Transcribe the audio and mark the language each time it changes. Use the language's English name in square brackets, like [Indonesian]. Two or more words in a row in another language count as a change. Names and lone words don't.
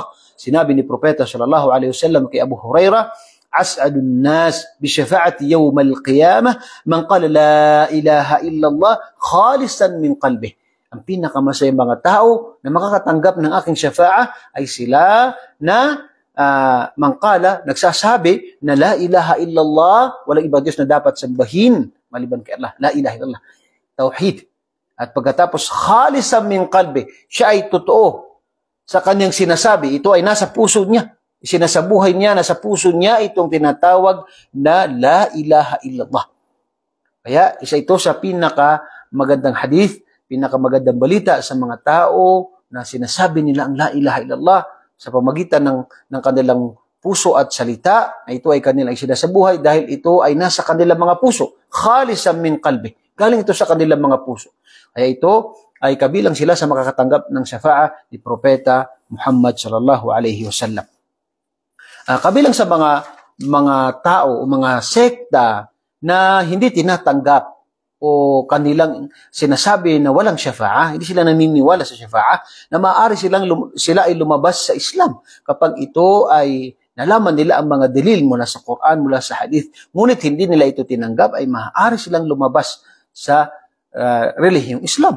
[Filipino] Sinabi ni Propeta [Arabic] صلى الله عليه وسلم kay Abu Huraira, أسعد الناس بشفاعتي يوم القيامة من قال لا إله إلا الله خالصا من قلبه. [Filipino] Ang pinakamasayang mga tao na makakatanggap ng aking syafa'a ay sila na mangkala, nagsasabi na [Arabic] لا إله إلا الله, [Filipino] walang ibang Diyos na dapat sambahin maliban kay Allah. [Arabic] لا إله إلا الله. Tauhid. [Filipino] At pagkatapos, [Arabic] خالصا من قلبي, [Filipino] siya ay totoo sa kanyang sinasabi. Ito ay nasa puso niya. Sinasabuhay niya, nasa puso niya itong tinatawag na [Arabic] لا إله إلا الله. [Filipino] Kaya isa ito sa pinakamagandang hadith, pinakamagandang balita sa mga tao na sinasabi nila ang [Arabic] لا إله إلا الله [Filipino] sa pamagitan ng kanilang puso at salita, na ito ay kanilang sinasabuhay dahil ito ay nasa kanilang mga puso. [Arabic] خالصا من قلبي. [Filipino] Galing ito sa kanilang mga puso. Kaya ito ay kabilang sila sa makakatanggap ng syafa'a ni Propeta Muhammad [Arabic] صلى الله عليه وسلم. [Filipino] Kabilang sa mga tao o mga sekta na hindi tinatanggap o kanilang sinasabi na walang syafa'a, hindi sila naniniwala sa syafa'a, na maaari sila ay lumabas sa Islam kapag ito ay nalaman nila ang mga dalil mula sa Quran, mula sa hadith, ngunit hindi nila ito tinanggap, ay maaari silang lumabas sa relihiyong Islam.